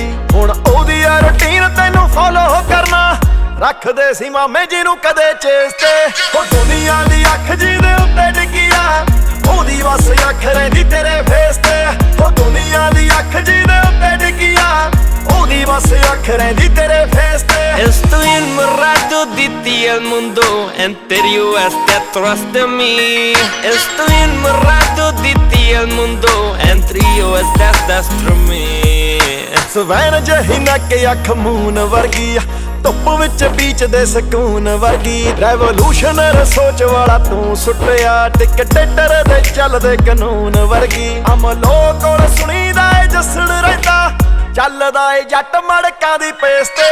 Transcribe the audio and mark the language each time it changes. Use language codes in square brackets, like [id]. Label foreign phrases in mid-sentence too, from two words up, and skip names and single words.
[pa] ਹੁਣ ਉਹਦੀ ਆ ਰੁਟੀਨ ਤੈਨੂੰ ਫੋਲੋ ਕਰਨਾ, ਰੱਖਦੇ ਸੀ ਮਾਮੇ ਜੀ ਨੂੰ ਕਦੇ ਚੇਸ ਤੇ। ਉਹ ਦੁਨੀਆ ਦੀ ਅੱਖ ਜਿਹਦੇ ਉੱਤੇ ਡਿੱਗੀ ਆ, ਉਹਦੀ ਬਸ ਅੱਖ ਰਹਿੰਦੀ ਤੇਰੇ ਫੇਸ ਤੇ। ਉਹ ਦੁਨੀਆ ਦੀ ਅੱਖ ਜਿਹਦੇ ਉੱਤੇ ਡਿੱਗੀ ਆ, ਉਹਦੀ ਬਸ ਅੱਖ ਰਹਿੰਦੀ ਤੇਰੇ ਫੇਸ ਤੇ। [es] Estoy enamorado de ti el mundo entero está atrás de mí. Estoy enamorado de ti el mundo entero está atrás de mí. [pa] ਸਵੈਨ ਜਹੀ ਨੱਕ ਅੱਖ ਮੂਨ ਵਰਗੀ ਆ, ਧੁੱਪ ਵਿੱਚ ਬੀਚ ਦੇ ਸਕੂਨ ਵਰਗੀ। ਰੈਵੋਲੂਸ਼ਨਰ ਸੋਚ ਵਾਲਾ ਤੂੰ ਸੁੱਟਿਆ, ਟਿਕਟੇਟਰ ਦੇ ਚੱਲਦੇ ਕਾਨੂੰਨ ਵਰਗੀ। ਅਮਲੋ ਕੋਲ ਸੁਣੀਦਾ ਏ ਜਸਣ ਰਹਿੰਦਾ, ਚੱਲਦਾ ਏ ਜੱਟ ਮੜਕਾਂ ਦੀ ਪੇਸ ਤੇ।